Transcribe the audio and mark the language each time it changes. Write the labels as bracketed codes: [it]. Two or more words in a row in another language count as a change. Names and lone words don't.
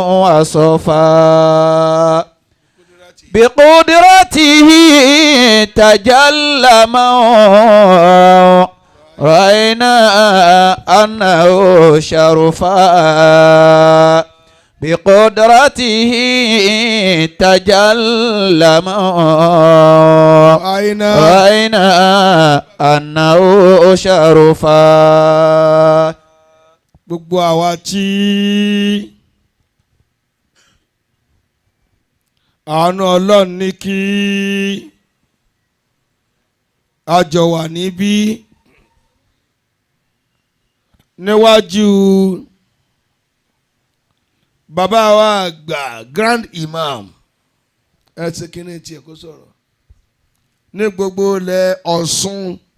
[ar] وصفا بقدرته تجلى من رأينا أنه شرفا بقدرته تجلى من رأينا أنه شرفا [yo] gbogbo àwa tí àánú Ọlọ́run ní kí a jọ wà níbí níwájú bàbá wa àgbà [en] Grand Imam [yo] ẹ ti kíní tiẹ̀ kó sọ̀rọ̀ ní gbogbo ilẹ̀ Ọ̀ṣun